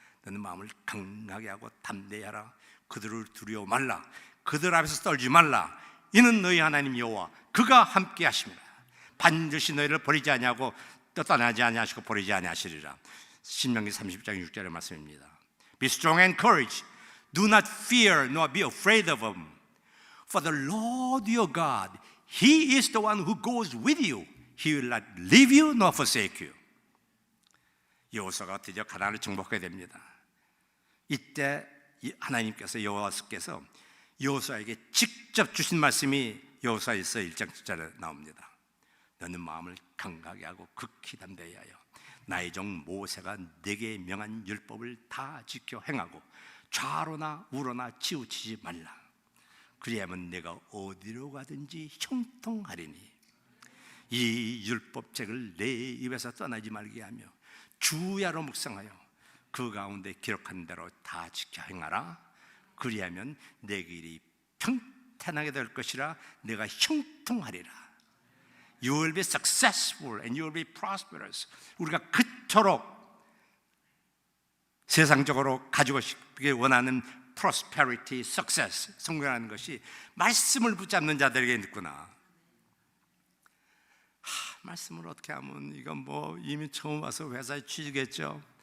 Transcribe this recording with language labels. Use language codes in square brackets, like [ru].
[ko] 너는 마음을 강하게 하고 담대히 하라. 그들을 두려워 말라. 그들 앞에서 떨지 말라. 이는 너희 하나님 여호와 그가 함께 하심이라. 반드시 너희를 버리지 아니하고 또 떠나지 아니하시고 버리지 아니하시리라. 신명기 30장 6절의 말씀입니다. [en] Be strong and courage. Do not fear nor be afraid of them. For the Lord your God, He is the one who goes with you. He will not leave you nor forsake you. [ko] 여호수아가 드디어 가나안을 정복하게 됩니다. 이때 하나님께서 여호와께서 여호수아에게 직접 주신 말씀이 여호수아에서 1장 7절에 나옵니다. 너는 마음을 강하게 하고 극히 담대히 하여 나의 종 모세가 내게 명한 율법을 다 지켜 행하고 좌로나 우로나 치우치지 말라. 그리하면 내가 어디로 가든지 형통하리니 이 율법책을 내 입에서 떠나지 말게 하며 주야로 묵상하여 그 가운데 기록한 대로 다 지켜 행하라. 그리하면 내 길이 평탄하게 될 것이라. 내가 형통하리라. [en] You will be successful and you will be prosperous. [ko] 우리가 그토록 세상적으로 가지고 싶게 원하는 [en] prosperity, success, [ko] 성공하는 것이 말씀을 붙잡는 자들에게 있구나. 말씀을 어떻게 하면 이건 뭐 이미 처음 와서 회사에 취직했죠.